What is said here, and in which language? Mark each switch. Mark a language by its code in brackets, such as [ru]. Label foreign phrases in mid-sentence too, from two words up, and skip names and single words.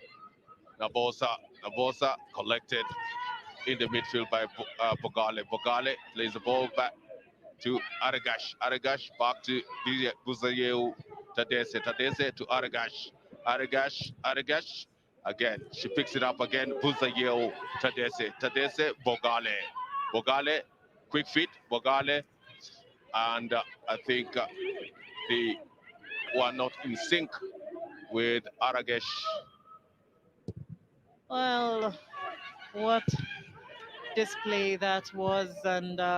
[en] Nabosa collected in the midfield by Bogale. Bogale plays the ball back to Aragash. Aragash back to Buzayeu Tadese. Tadese to Aragash. Aragash. Again, she picks it up again. Buzayeu Tadese. Tadese, Bogale. Bogale, quick feet, Bogale. And I think they were not in sync with Aragash. Well, what display that was, and